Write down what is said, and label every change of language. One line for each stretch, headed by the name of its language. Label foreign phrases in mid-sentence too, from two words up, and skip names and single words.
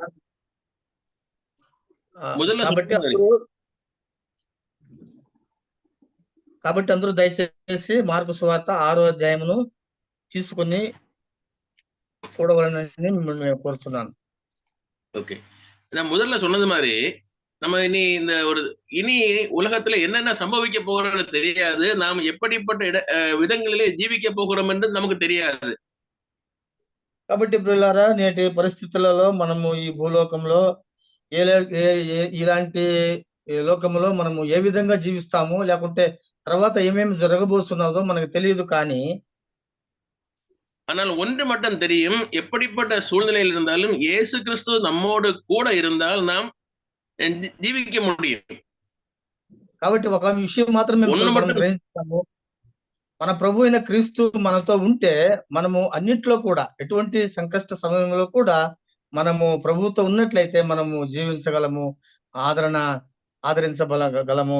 Telugu: కాబట్టి అందరూ దయచేసి మార్కు సువార్త 6వ అధ్యాయమును తీసుకుని చూడవాలని మిమ్మల్ని కోరుతున్నాను.
Tamil: ஓகே, நான் முதல்ல சொன்னது மாதிரி நம்ம இனி உலகத்துல என்னென்ன சம்பவிக்க போகிறது தெரியாது. நாம் எப்படிப்பட்ட விதங்களிலே ஜீவிக்க போகிறோம் என்று நமக்கு தெரியாது.
Telugu: కాబట్టి ప్రియులారా, నేటి పరిస్థితులలో మనము ఈ భూలోకంలో ఇలాంటి లోకంలో మనము ఏ విధంగా జీవిస్తాము, లేకుంటే తర్వాత ఏమేమి జరగబోతున్నదో మనకు తెలియదు. కానీ
Tamil: ஆனால் ஒன்று மட்டும் தெரியும், எப்படிப்பட்ட சூழ்நிலையில் இருந்தாலும் இயேசு கிறிஸ்து நம்மோடு கூட இருந்தால் நாம் ஜீவிக்க முடியும்.
Telugu: కాబట్టి ఒక విషయం మాత్రం మేము
Tamil: ஒண்ணு
Telugu: ఇక్కడ మనం
Tamil: மட்டும்
Telugu: గ్రహించాము. మన ప్రభు అయిన క్రీస్తు మనతో ఉంటే మనము అన్నిట్లో కూడా ఎటువంటి సంకష్ట సమయంలో కూడా మనము ప్రభువుతో ఉన్నట్లయితే మనము జీవించగలము, ఆదరణ ఆదరించబలగలము.